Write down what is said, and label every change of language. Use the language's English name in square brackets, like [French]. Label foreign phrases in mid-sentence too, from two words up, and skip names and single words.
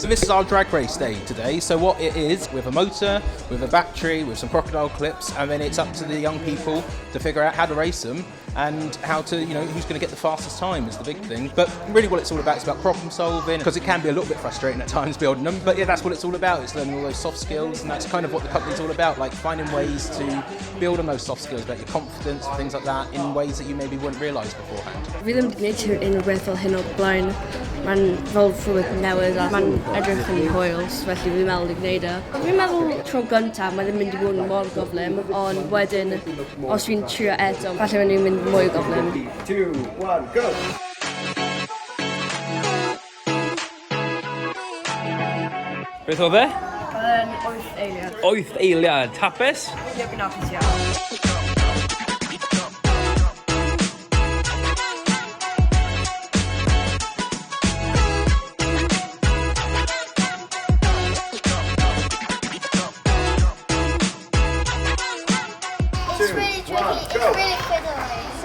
[English] This is our drag race day today. So what it is, with a motor, with a battery, with some crocodile clips, and then it's up to the young people to figure out how to race them and how to, who's going to get the fastest time is the big thing. But really what it's all about is about problem solving, because it can be a little bit frustrating at times building them. But yeah, that's what it's all about. It's learning all those soft skills, and that's kind of what the company's all about, like finding ways to build on those soft skills, about your confidence and things like that, in ways that you maybe wouldn't realise beforehand. [Welsh] Fi ddim wedi gwneud unrhyw beth fel hyn o blaen. Mae'n fel rhywbeth newydd a mae'n edrych yn hwyl, felly fi'n meddwl i gwneud e. Fi'n meddwl tro gyntaf mae ddim mynd i fod yn mor gyflym, ond wedyn, os fi'n trio eto, falle mae'n mynd mwy gyflym. 3, 2, 1, go! Beth oedd e? Yn 8 eiliad. 8 eiliad. Hapus? Ie, fi'n hapus iawn. [English] It's really tricky, it's really fiddly.